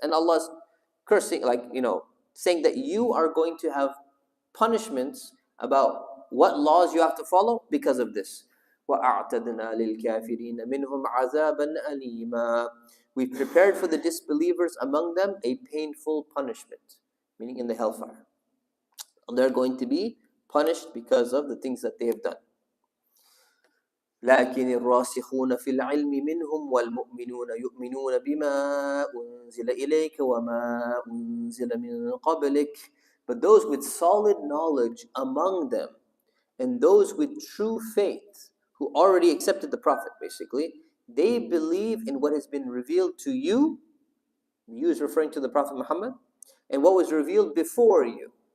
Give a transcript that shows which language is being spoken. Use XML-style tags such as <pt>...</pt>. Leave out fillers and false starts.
<en>And Allah's cursing, saying that you are going to have punishments about what laws you have to follow because of this.</en> <ar>وَأَعْتَدْنَا لِلْكَافِرِينَ مِنْهُمْ عَذَابًا أَلِيمًا.</ar> <en>We've prepared for the disbelievers among them a painful punishment, meaning in the hellfire. They're going to be punished because of the things that they have done.</en> <ar>لكن الراسخون في العلم منهم والمؤمنون يؤمنون بما أنزل إليك وما أنزل من قبلك.</ar> <en>But those with solid knowledge among them and those with true faith who already accepted the Prophet, basically, they believe in what has been revealed to you. You is referring to the Prophet Muhammad, and what was revealed before you.</en>